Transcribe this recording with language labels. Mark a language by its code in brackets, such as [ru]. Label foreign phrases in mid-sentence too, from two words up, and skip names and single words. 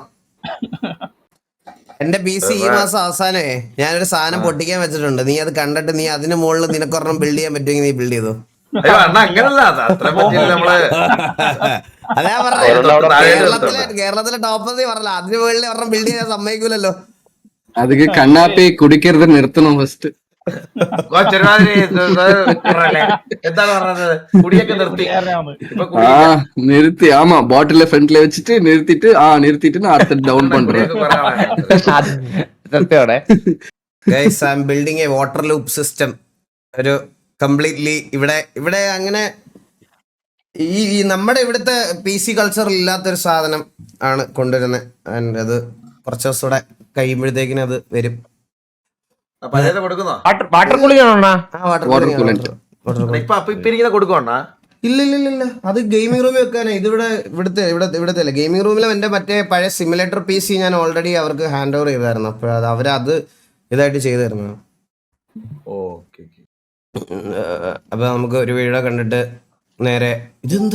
[ml] എന്റെ പി സി ഈ മാസം അവസാനമേ ഞാനൊരു സാധനം പൊട്ടിക്കാൻ വെച്ചിട്ടുണ്ട്. നീ അത് കണ്ടിട്ട് നീ അതിന് മുകളിൽ നിനക്കൊരെണ്ണം ബിൽഡ് ചെയ്യാൻ പറ്റുമെങ്കിൽ നീ ബിൽഡ് ചെയ്തു. അങ്ങനല്ല അത്ര നമ്മള് അതാ പറഞ്ഞ കേരളത്തിലെ ടോപ്പ് നീ പറഞ്ഞ അതിന് മുകളിൽ ഒരെണ്ണം ബിൽഡ് ചെയ്യാൻ സമ്മതിക്കൂലല്ലോ. [ta] அதுக்கு கண்ணாப்பி குடிக்கிறத நிறுத்தணும் ஃபர்ஸ்ட். [ml] എന്താണ് പറഞ്ഞത്? കുടിയൊക്കെ നിർത്തി [ta] நிறுத்தி ஆமா பாட்டில ஃப்ரண்ட்ல வச்சுட்டு நிறுத்திட்டு நான் அடுத்து டவுன் பண்றேன். [en] Guys I am building a water loop system. [ml] ഒരു കംപ്ലീറ്റ്ലി ഇവിടെ അങ്ങനെ ഈ നമ്മുടെ ഇവിടുത്തെ [en] PC culture [ml] ഇല്ലാത്തൊരു സാധനം ആണ് കൊണ്ടുവരുന്നത്. ആൻഡ് അത് കുറച്ച് ദിവസം കൂടെ കഴിയുമ്പോഴത്തേക്കിനും അത് വരും. കൊടുക്കുന്നോ? [en] water cooling [ml] ആണോ? [en] water coolant. [ml] ഇപ്പൊ ഇരിക്കുന്ന കൊടുക്കണ? ഇല്ല അത് ഗെയിമിംഗ് റൂമിൽ വെക്കാനാ. ഇവിടുത്തെ അല്ല ഗെയിമിംഗ് റൂമിലും എന്റെ മറ്റേ പഴയ സിമുലേറ്റർ പി സി ഞാൻ ഓൾറെഡി അവർക്ക് [en] hand over [ml] ചെയ്തായിരുന്നു. അപ്പൊ അവരത് ഇതായിട്ട് ചെയ്തു തരുന്നു. അപ്പൊ നമുക്ക് ഒരു വീഡിയോ കണ്ടിട്ട് നേരെ ഇതെന്താ